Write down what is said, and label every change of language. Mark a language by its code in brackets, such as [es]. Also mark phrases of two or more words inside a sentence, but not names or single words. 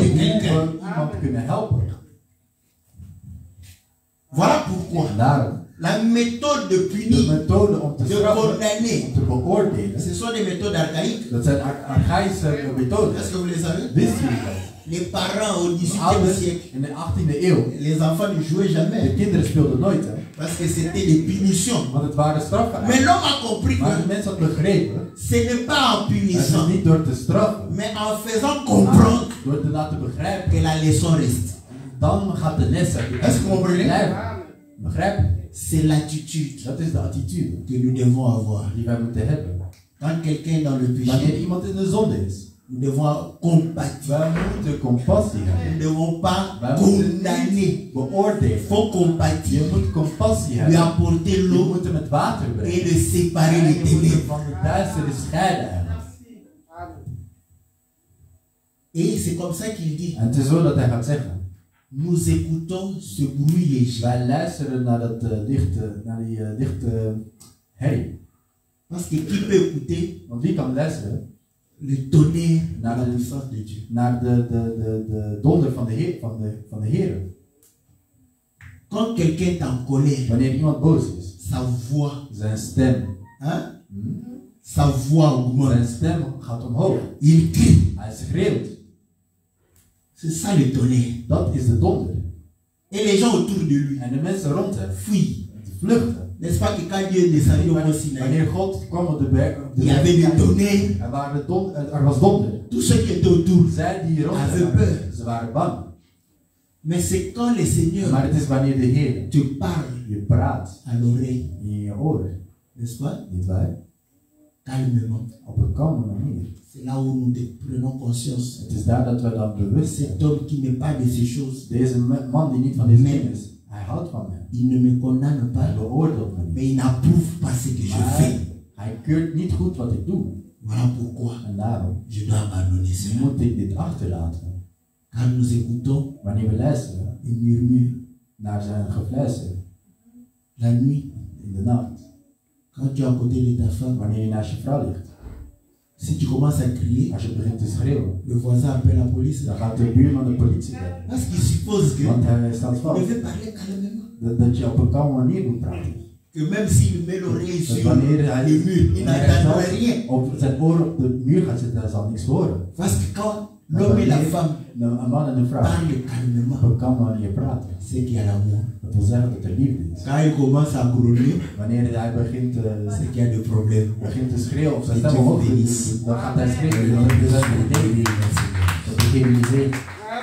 [nl] Hoe [fr] quelqu'un? [nl] we iemand kunnen helpen. [fr] Voilà pourquoi [nl] En daarom, [fr] la méthode de [nl] de [fr] punir, [nl] methode om te [fr] de [nl] straffen, [fr] condamner, [nl] om te beoordelen, [fr] ce sont des méthodes archaïques. [nl] dat zijn archaïsche methoden. [fr] Est-ce que vous les savez? [nl] Wisten jullie dat? [fr] Les parents au [nl] De [fr] 18e [nl] ouders [fr] siècle, [nl] in de 18e eeuw, [fr] les enfants ne jouaient [nl] de [fr] jamais [nl] kinderen speelden nooit, hè? [fr] parce que c'était des punitions. [nl] Want het waren straffen. [fr] Mais l'homme a compris [nl] Maar de [fr] que [nl] mens had begrepen, [fr] ce n'est pas en [nl] het is [fr] punissant, [nl] niet door te straffen, [fr] mais en faisant [nl] maar [fr] comprendre [nl] door te laten begrijpen. [fr] que la leçon reste. [nl] Dan gaat de les er [fr] Est-ce que vous comprenez? [nl] blijven. Begrijp je? [fr] C'est l'attitude [nl] Dat is de attitude [fr] que nous devons avoir. [nl] die wij moeten hebben. [fr] Quand quelqu'un est dans le [nl] Wanneer [fr] péché, [nl] iemand in de zonde is, [fr] nous devons avoir compatir. [nl] wij moeten compassie [fr] Nous [nl] hebben. [fr] ne devons pas [nl] Wij moeten [fr] condamner. [nl] niet beoordelen. [fr] Il faut compatir, [nl] Je moet compassie [fr] lui [nl] hebben. [fr] apporter [nl] Je [fr] l'eau [nl] moet hem het water [fr] et [nl] brengen. [fr] le séparer [nl] En [fr] des [nl] je moet hem [fr] ténèbres. [nl] van de duisternis scheiden hebben. [fr] Et c'est comme ça qu'il dit, [nl] En het is zo dat hij gaat zeggen. [fr] nous écoutons ce bruit léger. [nl] Wij luisteren naar dat lichte herrie. [fr] Parce que qui peut écouter [nl] Want wie kan luisteren [fr] le tonnerre de [nl] naar [fr] la [nl] de, [fr] puissance de Dieu? [nl] naar de donder van de Heer. [fr] Quand quelqu'un est en colère, [nl] Wanneer iemand boos is, [fr] sa voix, [nl] zijn stem, [fr] hein, sa voix augmente. [nl] zijn stem gaat omhoog. [fr] Il crie. [nl] Hij schreeuwt. [fr] C'est ça le tonnerre. [nl] Dat is de donder. [fr] Et les gens autour de lui [nl] En de mensen rond hem [fr] fuient. [nl] vluchten. [fr] N'est-ce pas que quand Dieu est descendu au mont Sinaï, [nl] Wanneer God kwam op de berg, [fr] il y avait le tonnerre. [nl] er was donder. [fr] Tous ceux qui étaient autour. [nl] Zij die rond [fr] Avait [nl] hem [fr] peur. [nl] waren, ze waren bang. [fr] Mais c'est quand le Seigneur [nl] Maar het is wanneer de Heer [fr] te parle [nl] je praat [fr] à l'oreille, [nl] in je oren, [fr] n'est-ce pas? [nl] niet waar? [fr] Calmement. [nl] Op een kalme manier. [fr] C'est là où nous prenons conscience. [nl] Het is daar dat we dan bewust zijn. [fr] Cet homme qui n'est pas de ces choses, [nl] Deze man die niet van deze dingen is, hij houdt van mij. [fr] il ne me condamne [nl] Hij [fr] pas, [nl] beoordeelt me niet. [fr] mais il n'approuve pas ce que je [nl] Maar [fr] fais. [nl] hij keurt niet goed wat ik doe. [fr] Voilà pourquoi [nl] En daarom [fr] je dois abandonner cela. [nl] moet ik dit achterlaten. [fr] Quand nous écoutons [nl] Wanneer we luisteren [fr] les murmures [nl] naar zijn gefluister [fr] la nuit, [nl] in de nacht, [fr] quand tu es à côté de ta femme, [nl] wanneer je naast je vrouw ligt, [fr] si tu commences à crier, [nl] als je begint te schreeuwen, [fr] le voisin appelle la police. [nl] dan gaat de buurman de politie bellen. [fr] Parce qu'il suppose que [nl] Want hij staat [fr] je [nl] vast. [fr] devait parler calmement. [nl] Dat je op een kalme manier moet praten. [fr] que même s'il met l'oreille [nl] Dat [fr] sur [nl] wanneer hij, [fr] le mur, il n'entendra rien. [nl] op zijn oor op de muur gaat zitten, hij zal niks horen. [fr] Parce que quand l'homme et la femme [nl] Een man en een vrouw [fr] parlent calmement, [nl] op elkaar manier praten. [fr] c'est qu'il y a l'amour. [nl] Dat wil zeggen dat er liefde is. [fr] Quand il commence à grogner, [nl] Wanneer hij begint [fr] c'est qu'il y a des problèmes. [nl] te schreeuwen of zijn Dat stem je omhoog verliest. dan gaat hij schreeuwen. Dat is het idee. Dat is geen idee.